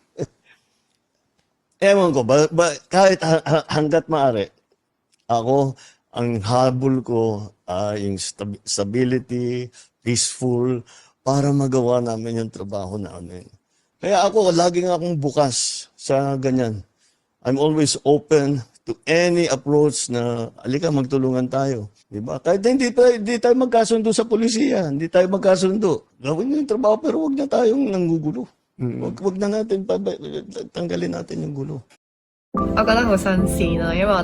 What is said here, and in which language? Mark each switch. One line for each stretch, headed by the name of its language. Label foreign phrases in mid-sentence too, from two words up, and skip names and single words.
Filipino: Ewan ko, kahit hanggat maaari, ako, ang habol ko ay yung stability, peaceful, para magawa namin yung trabaho namin. Kaya ako, laging akong bukas sa ganyan.
English: I'm always open to any approach
Filipino: na, alika, magtulungan tayo. Diba? Kahit hindi tayo magkasundo sa polisiya, hindi tayo magkasundo. Gawin nyo yung trabaho, pero wag na tayong nanggugulo. Wag na natin, tanggalin natin yung gulo.
Cantonese: 我覺得好新鮮咯，因為我